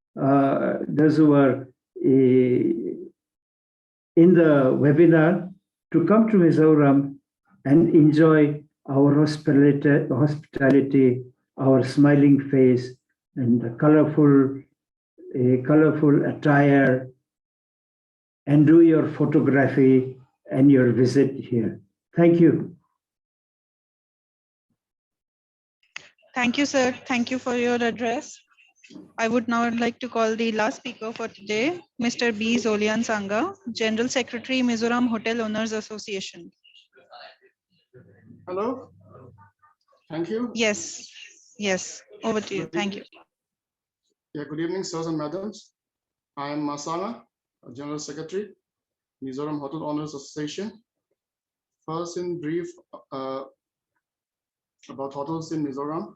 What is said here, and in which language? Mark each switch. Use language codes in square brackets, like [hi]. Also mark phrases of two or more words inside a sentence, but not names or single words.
[en] in the webinar, to come to Mizoram and enjoy our hospitality, our smiling face, and the colorful attire, and do your photography and your visit here. Thank you. Thank you, sir. Thank you for your address. I would now like to call the last speaker for today, Mr. B. Zolian Sangha, General Secretary, Mizoram Hotel Owners Association. Hello. Thank you. Yes. Yes. Over to you. Thank you. Yeah, good evening, sirs and madams. I am Masana, General Secretary, Mizoram Hotel Owners Association. First, in brief, about hotels in Mizoram.